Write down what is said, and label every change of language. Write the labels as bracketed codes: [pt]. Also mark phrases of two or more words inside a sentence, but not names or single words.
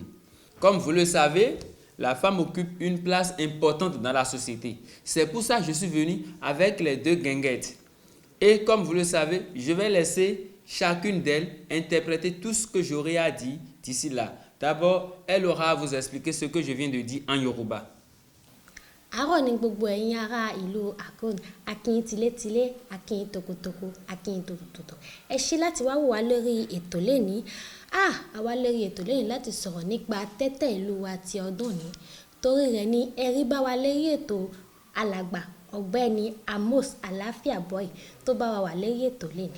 [fr] Comme vous le savez, la femme occupe une place importante dans la société. C'est pour ça que je suis venu avec les deux guinguettes. Et comme vous le savez, je vais laisser chacune d'elles interpréter tout ce que j'aurai à dire d'ici là. D'abord, elle aura à vous expliquer ce que je viens de dire en Yoruba. [yo] Àárọ̀ ni gbogbo ẹ̀yin ará ìlú Akon, akínyìn tilétilé, akínyìn tokotoko, akínyìn tòtòtò. Ẹ ṣé láti wá wò wá lórí ètò lénìí. Àwa lórí ètò lénìí láti sọ̀rọ̀ nípa tẹ́tẹ́ ìlú wa ti ọdún ní. Torí rẹ̀ ni ẹ̀rí bá wa lórí ètò alàgbà ọ̀gbẹ́ni Amos Àlàáfíà Boy tó bá wa wà lórí ètò lénìí.